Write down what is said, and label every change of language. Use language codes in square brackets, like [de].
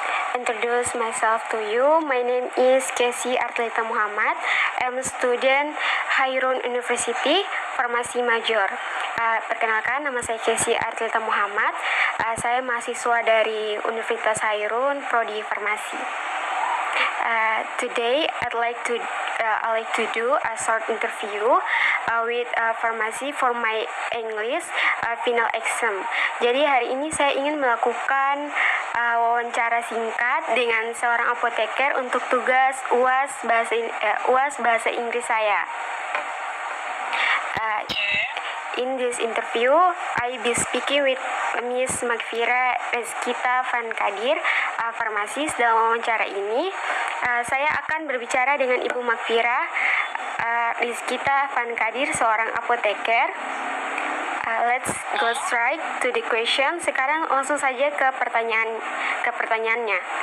[en] Introduce myself to you. My name is Casey Artlita Muhammad. I'm a student Hairun University, Farmasi Major. [id] Perkenalkan, nama saya Casey Artlita Muhammad. Saya mahasiswa dari Universitas Hairun, Prodi Farmasi. [en] Today, I'd like to do a short interview with pharmacy for my English final exam. [id] Jadi hari ini saya ingin melakukan wawancara singkat dengan seorang apoteker untuk tugas UAS bahasa Inggris saya. [en] In this interview, I be speaking with Miss Magfira Rizkita Van Kadir, farmasis. [id] Dalam wawancara ini, saya akan berbicara dengan Ibu Magfira Rizkita Van Kadir, seorang apoteker. [en] Let's go straight to the question. [id] Sekarang langsung saja ke pertanyaannya.